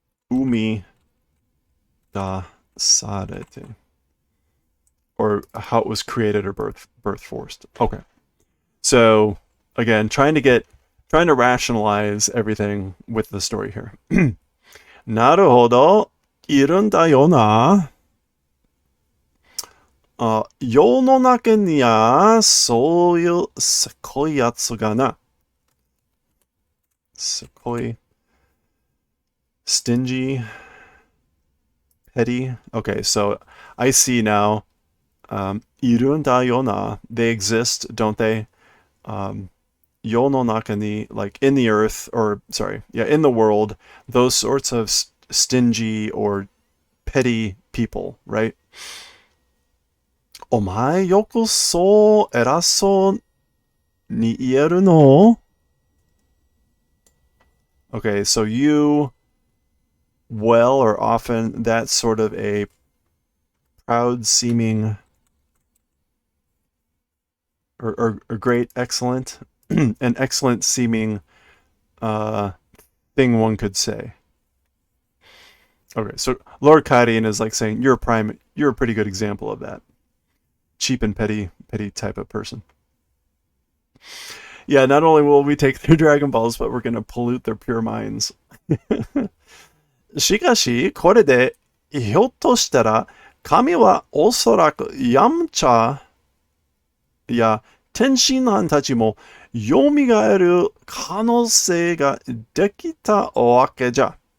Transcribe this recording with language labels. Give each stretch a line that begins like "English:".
Japanese: Umi Dasarete.
English: Or how it was created or birth forced. Okay. So again, trying to rationalize everything with the story here.
Japanese: なるほど、いるんだよな。世の中にはそういうすごいやつがな。
English: すごい stingy, petty. Okay, so I see now.
Japanese: いるんだよな.
English: They exist, don't they?
Japanese: Yo no naka ni,
English: like in the earth, or sorry, yeah, in the world, those sorts of stingy or petty people, right?
Japanese: お前よくそう偉そうに言えるの?
English: Okay, so you well or often, that's sort of a proud seeming or great, excellent, an excellent seeming thing one could say. Okay, so Lord Kadian is like saying you're a pretty good example of that. Cheap and petty type of person. Yeah, not only will we take their Dragon Balls, but we're gonna pollute their pure minds.
Japanese: しかし、これで、ひょっとしたら、神はおそらくヤムチャや天津飯たちも蘇る可能性ができたわけじゃ。